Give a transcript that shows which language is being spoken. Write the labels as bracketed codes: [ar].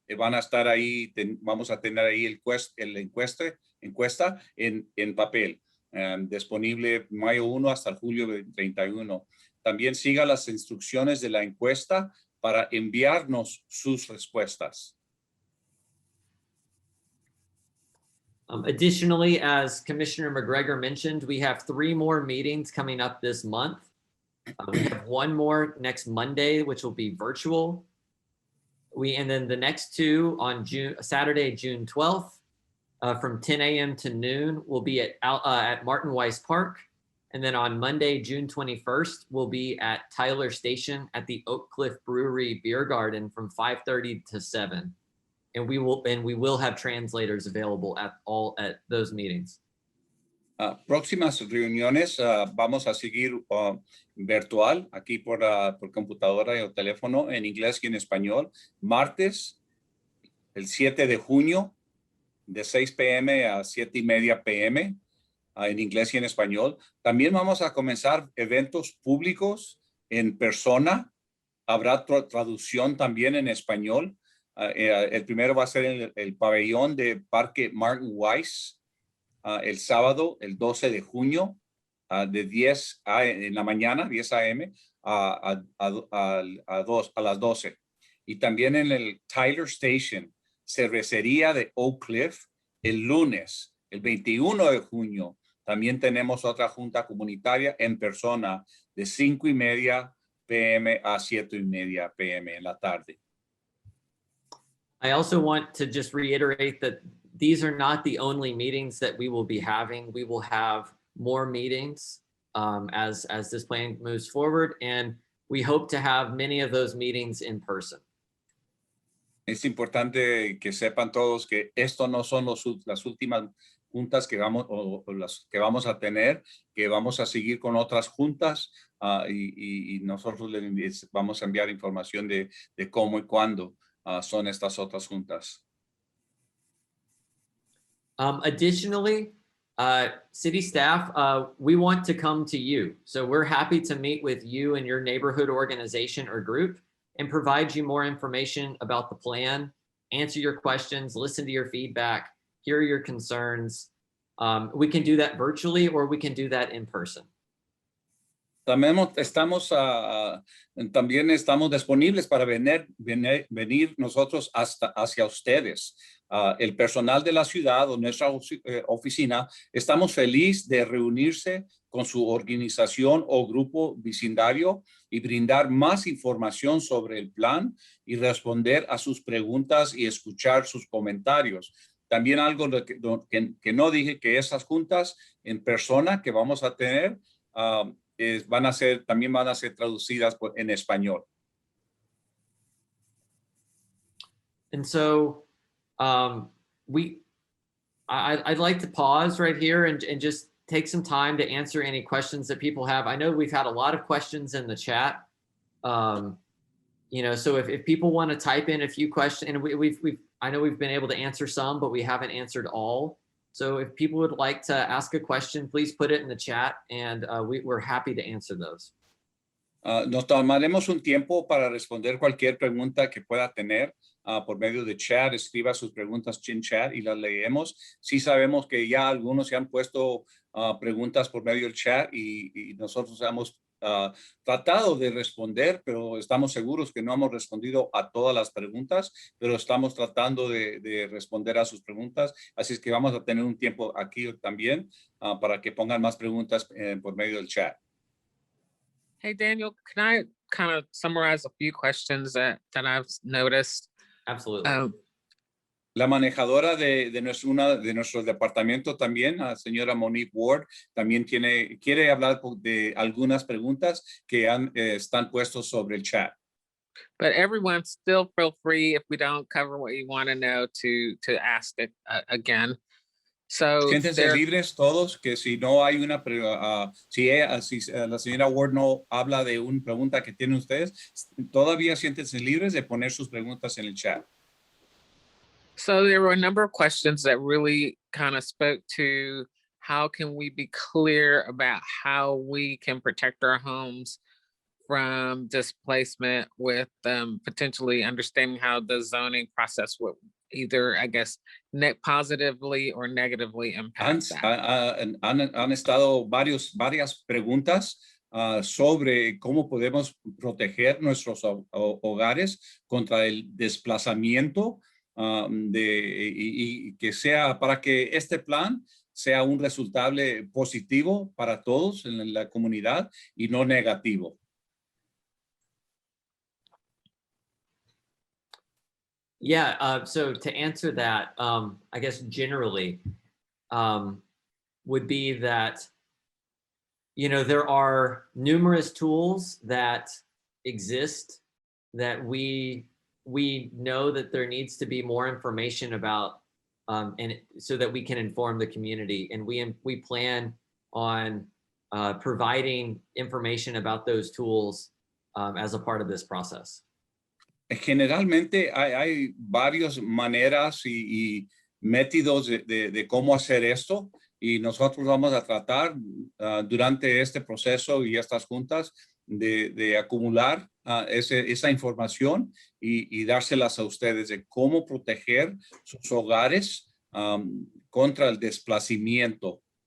[es] Van a estar ahí, vamos a tener ahí la encuesta en papel, disponible mayo 1 hasta julio 31. También siga las instrucciones de la encuesta para enviarnos sus respuestas. [en] Additionally, as Commissioner McGregor mentioned, we have 3 more meetings coming up this month. We have 1 more next Monday, which will be virtual. And then the next 2 on Saturday, June 12th, from 10 a.m. to noon, will be at Martin Weiss Park. And then on Monday, June 21st, we'll be at Tyler Station at the Oak Cliff Brewery Beer Garden from 5:30 to 7. And we will have translators available at those meetings. [es] Próximas reuniones vamos a seguir virtual aquí por computadora y o teléfono en inglés y en español. Martes, el 7 de junio, de 6 p.m. a 7:30 p.m. En inglés y en español. También vamos a comenzar eventos públicos en persona. Habrá traducción también en español. El primero va a ser en el pabellón de Parque Martin Weiss, el sábado, el 12 de junio, de 10 en la mañana, 10 a.m. a las 12. Y también en el Tyler Station, cervecería de Oak Cliff, el lunes, el 21 de junio. También tenemos otra junta comunitaria en persona de 5:30 p.m. a 7:30 p.m. en la tarde. [en] I also want to just reiterate that these are not the only meetings that we will be having. We will have more meetings as this plan moves forward, and we hope to have many of those meetings in person. [es] Es importante que sepan todos que esto no son las últimas juntas que vamos las que vamos a tener, que vamos a seguir con otras juntas y nosotros les vamos a enviar información de cómo y cuándo son estas otras juntas. [en] Additionally, city staff, we want to come to you. So we're happy to meet with you and your neighborhood organization or group and provide you more information about the plan, answer your questions, listen to your feedback, hear your concerns. We can do that virtually or we can do that in person. [es] También estamos disponibles para venir nosotros hacia ustedes. El personal de la ciudad o nuestra oficina, estamos felices de reunirse con su organización o grupo vecindario y brindar más información sobre el plan y responder a sus preguntas y escuchar sus comentarios. También algo que no dije, que esas juntas en persona que vamos a tener también van a ser traducidas en español. [en] And so I'd like to pause right here and just take some time to answer any questions that people have. I know we've had a lot of questions in the chat. So if people want to type in a few questions, and I know we've been able to answer some, but we haven't answered all. So if people would like to ask a question, please put it in the chat, and we're happy to answer those. [es] Nos tomaremos un tiempo para responder cualquier pregunta que pueda tener por medio de chat. Escriba sus preguntas en chat y las leemos. Sí sabemos que ya algunos se han puesto preguntas por medio del chat y nosotros hemos tratado de responder, pero estamos seguros que no hemos respondido a todas las preguntas, pero estamos tratando de responder a sus preguntas. Así es que vamos a tener un tiempo aquí también para que pongan más preguntas por medio del chat. [en] Hey, Daniel, can I kind of summarize a few questions that I've noticed? Absolutely. [es] La manejadora de nuestro departamento también, la señora Monique Ward, también quiere hablar de algunas preguntas que están puestos sobre el chat. [en] But everyone still feel free, if we don't cover what you want to know, to ask it again. So [es] Siéntense libres todos, que si no hay una, si la señora Ward no habla de una pregunta que tienen ustedes, todavía siéntense libres de poner sus preguntas en el chat. [en] So there were a number of questions that really kind of spoke to how can we be clear about how we can protect our homes from displacement with potentially understanding how the zoning process would either, I guess, positively or negatively impact that. [es] Han estado varias preguntas sobre cómo podemos proteger nuestros hogares contra el desplazamiento y que sea para que este plan sea un resultado positivo para todos en la comunidad y no negativo. [en] Yeah, so to answer that, I guess generally would be that, there are numerous tools that exist that we know that there needs to be more information about, and so that we can inform the community. And we plan on providing information about those tools as a part of this process. [es] Generalmente hay varias maneras y métodos de cómo hacer esto, y nosotros vamos a tratar durante este proceso y estas juntas de acumular esa información y dárselas a ustedes de cómo proteger sus hogares contra el desplazamiento.